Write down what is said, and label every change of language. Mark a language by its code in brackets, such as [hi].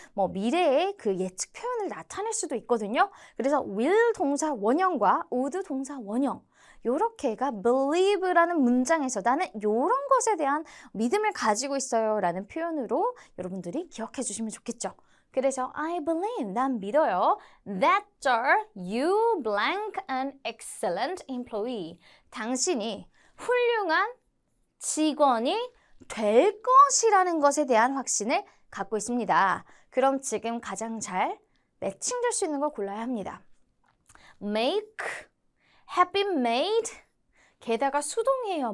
[ko] 뭐 미래의 그 예측 표현을 나타낼 수도 있거든요. 그래서 will 동사 원형과 would 동사 원형. 요렇게가 believe라는 문장에서 나는 요런 것에 대한 믿음을 가지고 있어요 라는 표현으로 여러분들이 기억해 주시면 좋겠죠. 그래서 [en] I believe, [ko] 난 믿어요. [en] That you blank an excellent employee. [ko] 당신이 훌륭한 직원이 될 것이라는 것에 대한 확신을 갖고 있습니다. 그럼 지금 가장 잘 매칭될 수 있는 걸 골라야 합니다. [en] Make, have been made. [ko] 게다가 수동이에요.